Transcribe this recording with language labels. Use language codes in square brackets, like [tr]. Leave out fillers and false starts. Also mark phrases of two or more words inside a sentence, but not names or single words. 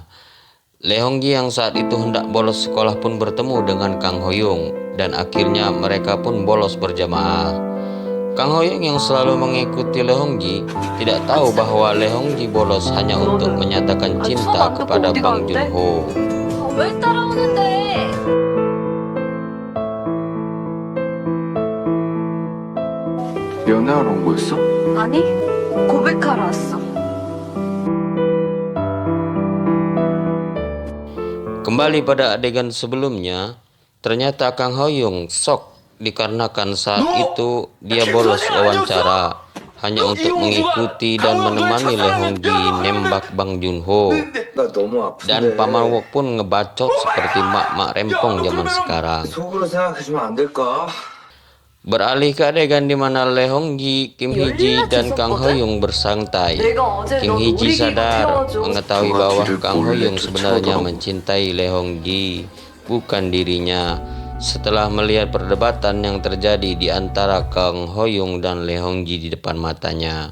[id] Leongji yang saat itu hendak bolos sekolah pun bertemu dengan Kang Hoyong, dan akhirnya mereka pun bolos berjamaah. Kang Hoyong yang selalu mengikuti Leongji tidak tahu bahwa Leongji bolos hanya untuk menyatakan cinta kepada Bang Junho. [ko] 왜 따라오는데? 연애하러 온 거였어? 아니, 고백하러 왔어. [id] Kembali pada adegan sebelumnya, ternyata Kang Hoyong shock dikarenakan saat itu dia bolos wawancara hanya untuk mengikuti dan menemani Leongji nembak Bang Junho. [ko] 나 너무 아픈데. [id] Dan Paman Wok pun ngebacot seperti mak-mak rempong zaman sekarang. [ko] 속으로 생각해주면 안 될까? [id] Beralih ke adegan di mana Leongji, Kim Hee-ji, dan Kang Hoyong bersantai. Kim Hee-ji sadar mengetahui bahwa Kang Hoyong sebenarnya mencintai Leongji, bukan dirinya. Setelah melihat perdebatan yang terjadi di antara Kang Hoyong dan Leongji di depan matanya.